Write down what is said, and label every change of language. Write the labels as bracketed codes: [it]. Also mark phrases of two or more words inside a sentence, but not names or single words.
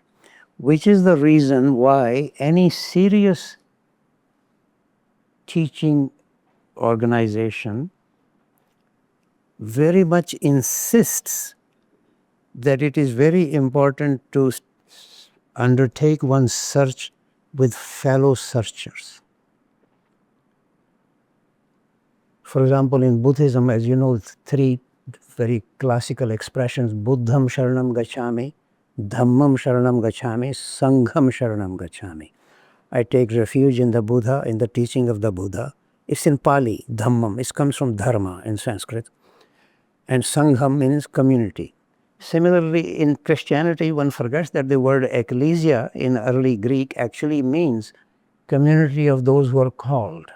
[en] Which is the reason why any serious teaching organization very much insists that it is very important to undertake one's search with fellow searchers. For example, in Buddhism, as you know, three very classical expressions: [pi] Buddham Sharanam Gacchami, Dhammam Sharanam Gacchami, Sangham Sharanam Gacchami. [en] I take refuge in the Buddha, in the teaching of the Buddha. It's in Pali, Dhammam. It comes from dharma in Sanskrit. And Sangham means community. Similarly, in Christianity, one forgets that the word ecclesia in early Greek actually means community of those who are called.